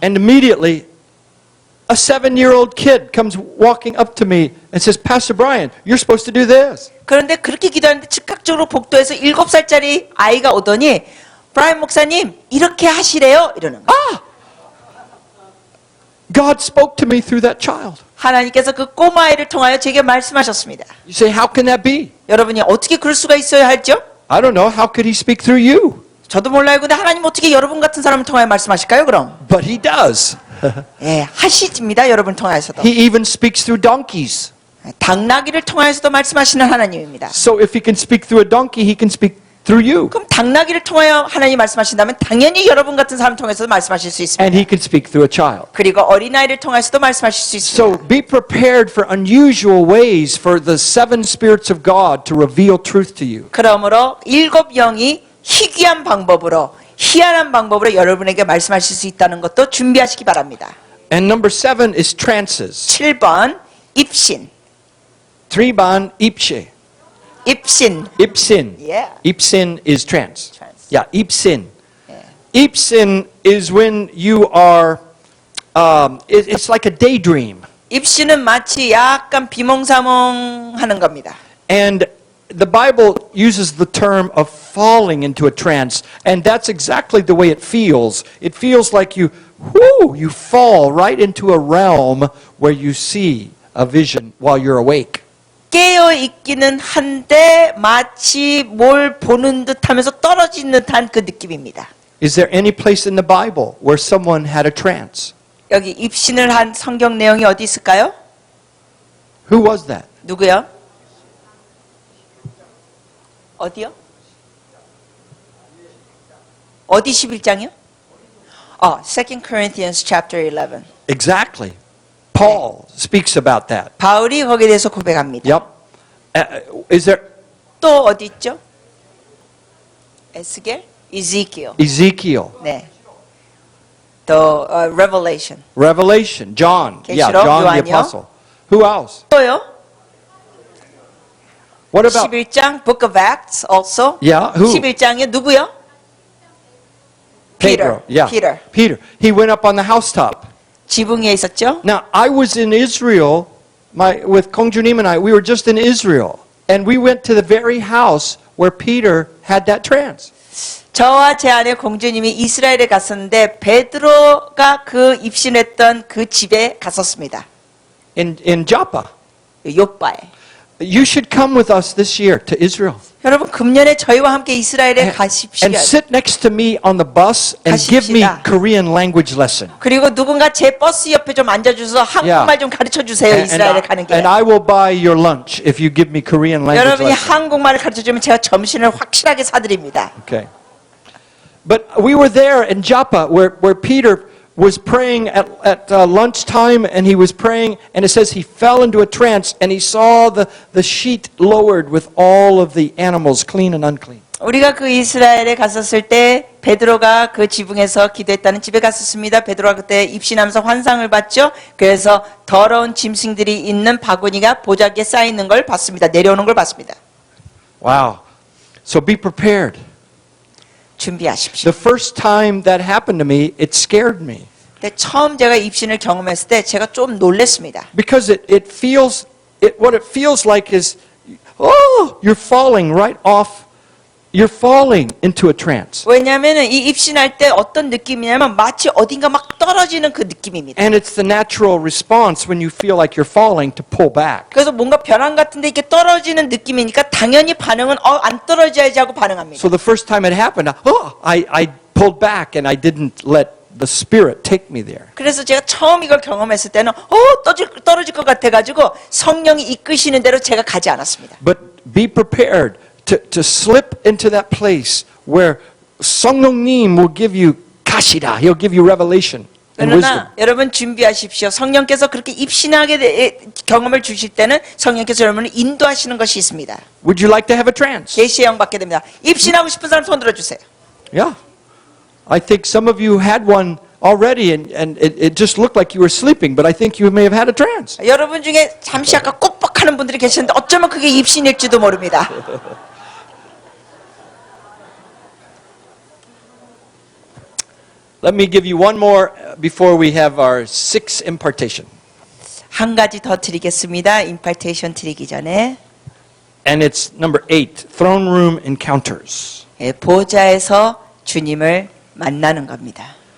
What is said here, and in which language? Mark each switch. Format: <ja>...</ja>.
<en>And immediately, a 7-year-old kid comes walking up to me and says, Pastor Brian, you're supposed to do this.</en> <ko>그런데 그렇게 기도하는데 즉각적으로 복도에서 7살짜리 아이가 오더니 브라이언 목사님, 이렇게 하시래요? 이러는 거예요.</ko> <en>God spoke to me through that child.</en> <ko>하나님께서 그 꼬마아이를 통하여 제게 말씀하셨습니다.</ko> <en>You say, how can that be?</en> <ko>여러분이 어떻게 그럴 수가 있어야 할죠?</ko> <en>I don't know. How could he speak through you?</en> <ko>저도 몰라요. 근데 하나님 어떻게 여러분 같은 사람을 통하여 말씀하실까요, 그럼?</ko> <en>But he does.</en> <ko>예, 하시집니다. 여러분 통하여서도.</ko> <en>He even speaks through donkeys.</en> <ko>당나귀를 통하여서도 말씀하시는 하나님입니다.</ko> <en>So if he can speak through a donkey, he can speak through you.</en> <ko>그럼 당나귀를 통하여 하나님 말씀하신다면 당연히 여러분 같은 사람 통해서도 말씀하실 수 있습니다.</ko> <en>And he can speak through a child.</en> <ko>그리고 어린아이를 통해서도 말씀하실 수 있습니다.</ko> <en>So be prepared for unusual ways for the 7 spirits of God to reveal truth to you.</en> <ko>그러므로 7 영이 희귀한 방법으로 희한한 방법으로 여러분에게 말씀하실 수 있다는 것도 준비하시기 바랍니다.</ko> <en>And number 7 is trances.</en> <ko>7번 입신. 3번 입시. 입신.</ko> <en>Ibsin. Yeah. Ibsin is trance. Trance. Yeah, ibsin. Yeah. Ibsin is when you are, it's like a daydream.</en> <ko>입신은 마치 약간 비몽사몽하는 겁니다.</ko> <en>And the Bible uses the term of falling into a trance, and that's exactly the way it feels. It feels like you fall right into a realm where you see a vision while you're awake.</en> <ko>깨어 있기는 한데 마치 뭘 보는 듯하면서 떨어진 듯한 그 느낌입니다.</ko> <en>Is there any place in the Bible where someone had a trance?</en> <ko>여기 입신을 한 성경 내용이 어디 있을까요?</ko> <en>Who was that?</en> <ko>누구요? 어디요? 어디 11장이요?</ko> <en>2 Corinthians chapter 11. Exactly. Paul speaks about that.</en> <ko>바울이 거기에 대해서 고백합니다.</ko> <en>Yep. Is there</en> <ko>또 어디 있죠? 에스겔? Ezekiel.</ko> <en>Ezekiel,</en> <ko>네. 또 Revelation.</ko> <en>Revelation, John? Yeah,</en> <ko>계시록,</ko> <en>John the</en> <ko>요한이요.</ko> <en>Apostle. Who else?</en> <ko>또요?</ko> <en>What about</en> <ko>11장 Book of Acts also.</ko> <en>Yeah, who?</en> <ko>11장에 누구요?</ko> <en>Pedro? Yeah, Peter. He went up on the housetop.</en> <ko>지붕 위에 있었죠?</ko> <en>Now, I was in Israel, with Kong Junim and I, we were just in Israel. And we went to the very house where Peter had that trance.</en> <ko>저와 제 아내 공주님이 이스라엘에 갔었는데 베드로가 그 입신했던 그 집에 갔었습니다.</ko> <en>In Joppa.</en> <ko>요빠에.</ko> <en>You should come with us this year to Israel.</en> <ko>여러분 금년에 저희와 함께 이스라엘에 가십시오.</ko> <en>And sit next to me on the bus and give me</en> <ko>가십시다.</ko> <en>Korean language lesson.</en> <ko>그리고 누군가 제 버스 옆에 좀 앉아주셔서 한국말 좀 가르쳐 주세요. 이스라엘에 가는 길에.</ko> <en>And I will buy your lunch if you give me Korean language</en> <ko>여러분이</ko> <en>lesson.</en> <ko>한국말을 가르쳐 주면 제가 점심을 확실하게 사드립니다.</ko> <en>Okay. But we were there in Joppa where Peter was praying at lunchtime, and he was praying, and it says he fell into a trance, and he saw the sheet lowered with all of the animals, clean and unclean.</en> <ko>우리가 그 이스라엘에 갔었을 때 베드로가 그 지붕에서 기도했다는 집에 갔었습니다. 베드로가 그때 입신하면서 환상을 봤죠. 그래서 더러운 짐승들이 있는 바구니가 보자기에 쌓여 있는 걸 봤습니다. 내려오는 걸 봤습니다.</ko> <en>Wow. So be prepared.</en> <ko>준비하십시오.</ko> <en>The first time that happened to me, it scared me.</en> <ko>근데 처음 제가 입신을 경험했을 때 제가 좀 놀랐습니다.</ko> <en>Because what it feels like is, you're falling right off. You're falling into a trance.</en> <ko>왜냐하면 이 입신할 때 어떤 느낌이냐면 마치 어딘가 막 떨어지는 그 느낌입니다.</ko> <en>And it's the natural response when you feel like you're falling to pull back.</en> <ko>그래서 뭔가 벼랑 같은데 이렇게 떨어지는 느낌이니까 당연히 반응은 안 떨어져야지 하고 반응합니다.</ko> <en>So the first time it happened, I pulled back and I didn't let the Spirit take me there.</en> <ko>그래서 제가 처음 이걸 경험했을 때는 떨어질 것 같아가지고 성령이 이끄시는 대로 제가 가지 않았습니다.</ko> <en>But be prepared to slip into that place where 성령님 will give you</en> <ko>가시라.</ko> <en>He'll give you revelation and wisdom.</en> <ko>그러나 여러분 준비하십시오. 성령께서 그렇게 입신하게 경험을 주실 때는 성령께서 여러분을 인도하시는 것이 있습니다.</ko> <en>Would you like to have a trance?</en> <ko>계시의 영 받게 됩니다. 입신하고 싶은 사람 손 들어주세요.</ko> <en>Yeah. I think some of you had one already, and it just looked like you were sleeping, but I think you may have had a trance.</en> <ko>여러분 중에 잠시 아까 뻑뻑하는 분들이 계시는데 어쩌면 그게 입신일지도 모릅니다.</ko> <en>Let me give you one more before we have our sixth impartation.</en> <ko>한 가지 더 드리겠습니다. 임파테이션 드리기 전에</ko> <en>And it's number 8, throne room encounters.</en> <ko>보좌에서 주님을 만나는 겁니다.</ko>